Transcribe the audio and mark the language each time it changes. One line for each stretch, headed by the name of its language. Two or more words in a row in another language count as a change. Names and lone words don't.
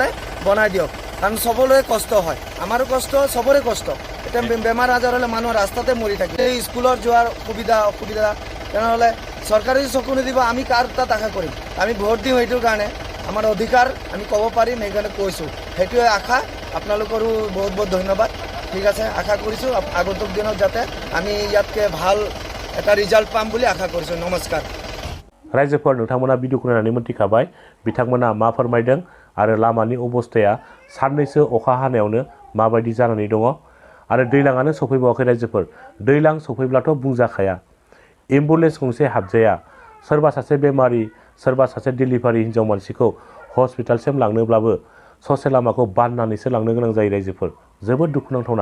Assamese: বনাই দিয়ক কাৰণ চবৰে কষ্ট হয় আমাৰো কষ্ট চবৰে কষ্ট এতিয়া বেমাৰ আজাৰ হ'লে মানুহ ৰাস্তাতে মৰি থাকে এই স্কুলত যোৱাৰ অসুবিধা তেনেহ'লে চৰকাৰে চকু নিদিব আমি কাৰ তাত আশা কৰিম আমি ভোট দিওঁ সেইটোৰ কাৰণে আমাৰ অধিকাৰ আমি ক'ব পাৰিম সেইকাৰণে কৈছোঁ সেইটোৱে আশা আপোনালোকৰো বহুত বহুত ধন্যবাদ ঠিক আছে আশা কৰিছোঁ আগন্তুক দিনত যাতে আমি ইয়াতকৈ ভাল এটা ৰিজাল্ট পাম বুলি আশা কৰিছোঁ নমস্কাৰ
Bodo: रायजोफोर नोंथांमोना भिडिअखौ नायनानै मोनथिखाबाय बिथांमोना मा फोरमायदों आरो लामानि अबस्थाया साननैसो अखा हानायावनो माबायदि जानानै दङ आरो दैलाङानो सफैबावाखै रायजोफोर दैलां सफैब्लाथ' बुंजाखाया एम्बुलेन्स गंसे हाबजाया सोरबा सासे बेमारि सोरबा सासे डिलिभारि हिन्जाव मानसिखौ हस्पिटालसिम लांनोब्लाबो ससे लामाखौ बाननानैसो लांनो गोनां जायो रायजोफोर जोबोद दुखुनांथावना